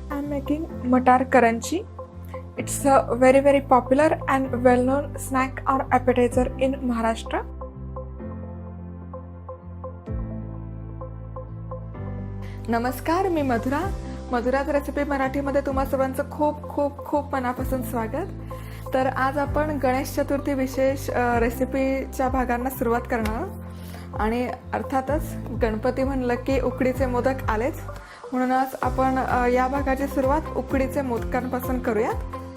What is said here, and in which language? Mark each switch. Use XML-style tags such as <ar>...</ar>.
<en>making</en> <mr>मटार करंची.</mr> <en>It's a very very popular and well-known snack or appetizer in Maharashtra.</en> <mr>नमस्कार, मी मधुराच recipe मराठीमध्ये तुम्हा सर्वांचं खूप खूप खूप मनापासून स्वागत. तर आज आपण गणेश चतुर्थी विशेष रेसिपीच्या भागांना सुरुवात करणार आहोत. आणि अर्थातच गणपती म्हणलं की उकडीचे मोदक आलेच, म्हणूनच आपण या भागाची सुरुवात उकडीचे मोदकांपासून करूयात.</mr>